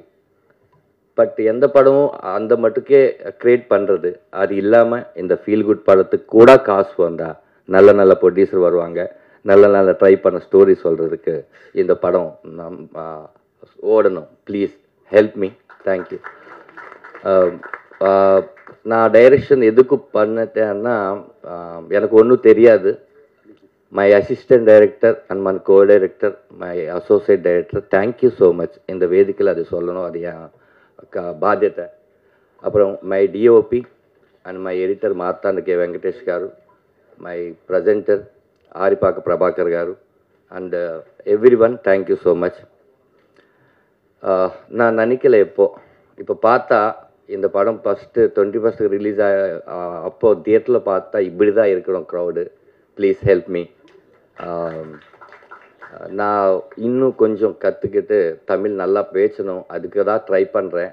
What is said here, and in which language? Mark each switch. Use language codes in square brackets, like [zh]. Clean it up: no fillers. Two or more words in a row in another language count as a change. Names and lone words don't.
[ta] பட் எந்த படமும் அந்த மட்டுக்கே க்ரியேட் பண்ணுறது, அது இல்லாமல் இந்த [en] feel good [ta] படத்துக்கு கூட காசு வந்தால் நல்ல நல்ல ப்ரொடியூசர் வருவாங்க, நல்ல நல்ல ட்ரை பண்ண ஸ்டோரி சொல்கிறதுக்கு இந்த படம் ஓடணும். [en] please help me. thank you. [ta] நான் டைரக்ஷன் எதுக்கு பண்ணிட்டேன்னா எனக்கு ஒன்றும் தெரியாது. [en] my assistant director and my co director, my associate director, thank you so much. [ta] இந்த வேதிக்கையில் அது சொல்லணும், அது என் బాధ్యత. [te] అప్పుడు [en] my DOP and my editor [te] మార్తాండ కే వెంకటేష్ గారు, [en] my presenter [te] ఆరిపాక ప్రభాకర్ గారు [en] and every one, thank you so much. [ta] நான் நினைக்கல இப்போ பார்த்தா இந்த படம் ஃபஸ்ட்டு 21 ரிலீஸ் அப்போது தியேட்டரில் பார்த்தா இப்படி தான் இருக்கணும் க்ரௌடு. [en] please help me. [ta] நான் இன்னும் கொஞ்சம் கற்றுக்கிட்டு தமிழ் நல்லா பேசணும், அதுக்கு தான் ட்ரை பண்ணுறேன்.